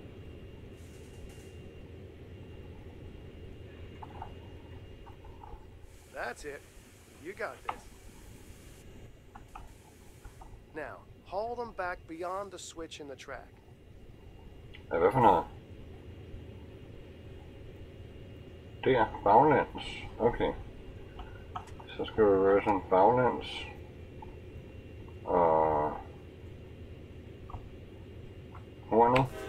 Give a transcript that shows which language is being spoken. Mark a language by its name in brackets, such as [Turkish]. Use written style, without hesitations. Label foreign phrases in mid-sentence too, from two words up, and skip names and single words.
[English] That's it. You got this. Now, haul them back beyond the switch in the track. [Danish] Ja, hvad for noget? Der, baglæns, okay. Så skal vi reverse en baglæns. Og hornet.